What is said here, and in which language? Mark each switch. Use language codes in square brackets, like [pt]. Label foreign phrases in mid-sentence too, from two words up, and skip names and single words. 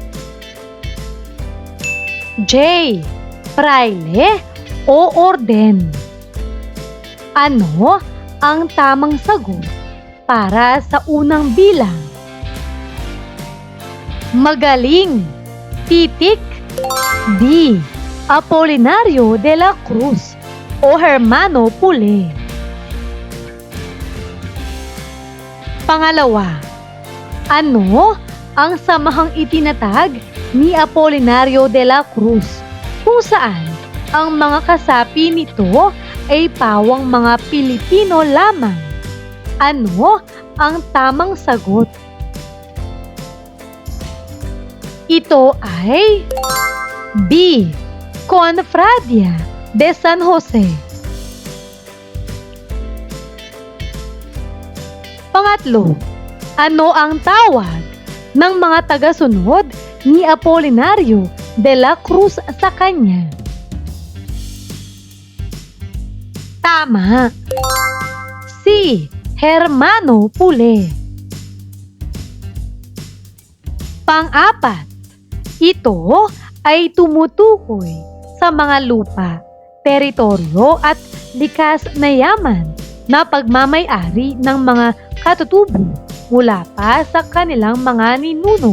[tl] J. Fraile o Orden. Ano ang tamang sagot para sa unang bilang? Magaling. Titik. D. Apolinario de la Cruz o Hermano Pule. Pangalawa. Ano ang samahang itinatag ni Apolinario de la Cruz kung saan ang mga kasapi nito ay pawang mga Pilipino lamang? Ano ang tamang sagot? Ito ay B. Confradia de San Jose. Pangatlo, ano ang tawag ng mga tagasunod ni Apolinario de la Cruz sa kanya? Tama. C. Hermano Pule. Pang-apat, ito ay tumutukoy sa mga lupa, teritoryo at likas na yaman na pagmamay-ari ng mga katutubo mula pa sa kanilang mga ninuno.